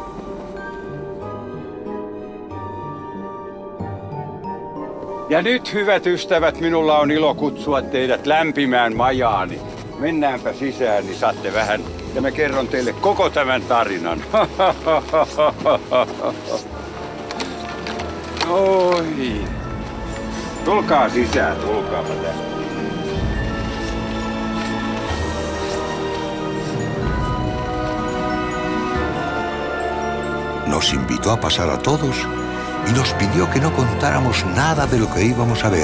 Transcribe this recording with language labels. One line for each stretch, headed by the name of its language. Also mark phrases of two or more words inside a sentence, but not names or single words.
Finnish: Ja nyt, hyvät ystävät, minulla on ilo kutsua teidät lämpimään majaani. Mennäänpä sisään, niin saatte vähän, ja mä kerron teille koko tämän tarinan. Oi. Tulkaa sisään, tulkaapa tästä.
Spanish: Nos invitó a pasar a todos y nos pidió que no contáramos nada de lo que íbamos a ver.